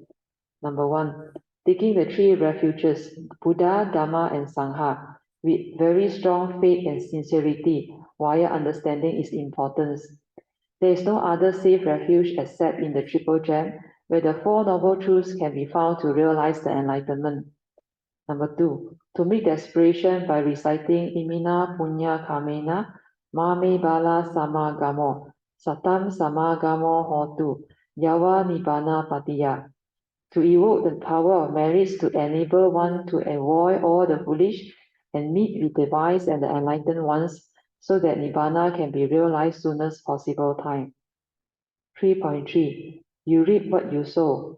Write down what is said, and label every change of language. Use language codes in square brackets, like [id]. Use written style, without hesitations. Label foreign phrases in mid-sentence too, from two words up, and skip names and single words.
[en] Number 1, taking the 3 refuges, Buddha, Dhamma, and Sangha, with very strong faith and sincerity via understanding its importance. There is no other safe refuge except in the Triple Gem, where the 4 Noble Truths can be found to realize the enlightenment. Number 2, to meet the aspiration by reciting [pi] Imina Punya Kamena, Mame Bala Samagamo, Satam Samagamo Hotu, Yawa Nibbana Patiya. [en] To evoke the power of merits to enable one to avoid all the foolish and meet with the wise and the enlightened ones, so that Nibbana can be realized soonest possible time. 3.3. You reap what you sow.